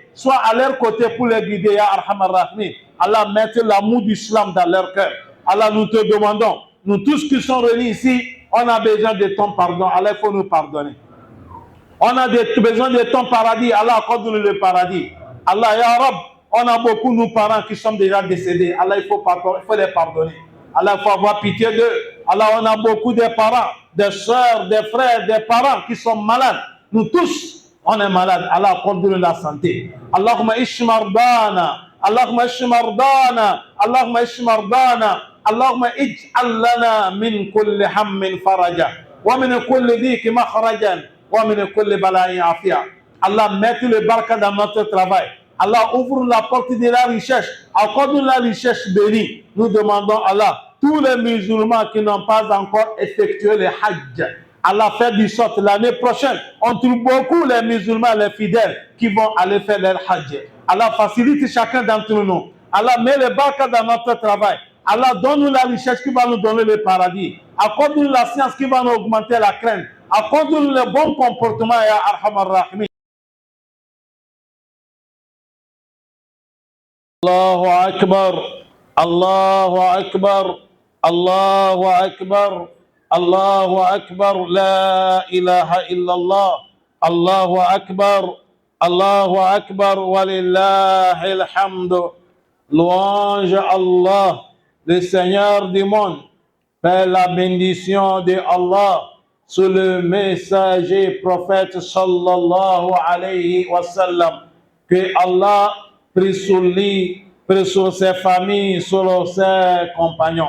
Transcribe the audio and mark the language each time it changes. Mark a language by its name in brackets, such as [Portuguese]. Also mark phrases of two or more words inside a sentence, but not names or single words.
[French] Soit à leur côté pour les guider, [Arabic] يا أرحم الراحمين. [French] Allah, mette l'amour du islam dans leur cœur. Allah, nous te demandons, nous tous qui sommes réunis ici, on a besoin de ton pardon. Allah, il faut nous pardonner. On a besoin de ton paradis. Allah, accorde-nous le paradis. [Arabic] الله، يا رب, [French] on a beaucoup de nos parents qui sont déjà décédés. Allah, il faut les pardonner. Allah, il faut avoir pitié d'eux. Allah, on a beaucoup de parents, des soeurs, des frères, des parents qui sont malades. Nous tous, on est malades. Allah, accorde-nous la santé. [Arabic] اللهم اشمردنا. اللهم اشمردنا. اللهم اشمردنا. اللهم اجعل لنا من كل هم فرجا. ومن كل ضيق مخرجا ومن كل بلاء عافية. [French] Allah, mette le baraka dans notre travail. Allah, ouvre la porte de la richesse. Accorde-nous la richesse bénie. Nous demandons Allah, tous les musulmans qui n'ont pas encore effectué le hajj, Allah, fait du sorte l'année prochaine, on trouve beaucoup les musulmans, les fidèles qui vont aller faire leur hajj. Allah, facilite chacun d'entre nous. Allah, met le baraka dans notre travail. Allah, donne-nous la richesse qui va nous donner le paradis. Accorde-nous la science qui va nous augmenter la crainte. Accorde-nous le bon comportement, [Arabic] يا أرحم الراحمين. الله أكبر، الله أكبر، الله أكبر، الله أكبر، لا إله إلا الله، الله أكبر، الله أكبر، ولله الحمد. [French] Louange à Allah, le Seigneur du monde. Père, la bénédiction de Allah sur le messager prophète [Arabic] صلى الله عليه وسلم. [French] Que Allah prie sur lui, prie sur ses familles, sur ses compagnons.